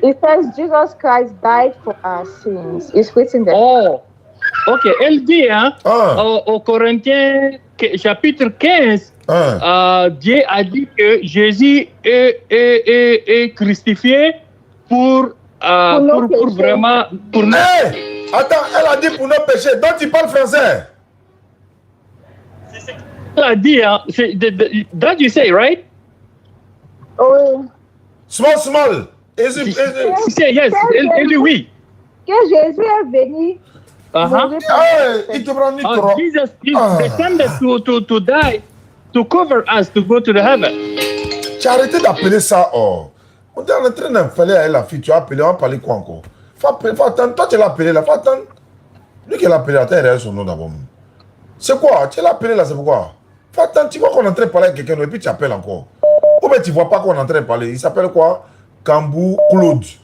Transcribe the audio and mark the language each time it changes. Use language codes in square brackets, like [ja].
[en] It says Jesus Christ died for our sins. It's written there. Oh, ok. [fr] Elle dit, hein, au Corinthiens chapitre 15, Dieu a dit que Jésus est crucifié pour vraiment... Pour nous. Hey, attends, elle a dit pour nos péchés. Donc tu parles français? Elle a dit, hein, [en] that you say, right? Oh. Small. [fr] Yes, elle dit oui. Que Jésus est venu. Il te prend trop. [en] Jesus descended to die, to cover us, to go to the heaven. [fr] Tu as arrêté d'appeler ça or. On est en train d'appeler à la fille, tu as appelé, on va parler quoi encore? Faut attendre, toi tu l'as appelé là, faut attendre. Lui qui l'a appelé là, tu as son nom d'abord. C'est quoi? Tu l'as appelé là, c'est pourquoi? Faut attendre, tu vois qu'on est en train de parler avec quelqu'un et puis tu appelles encore. Ou bien tu vois pas qu'on est en train de parler. Il s'appelle quoi? Kambou Claude.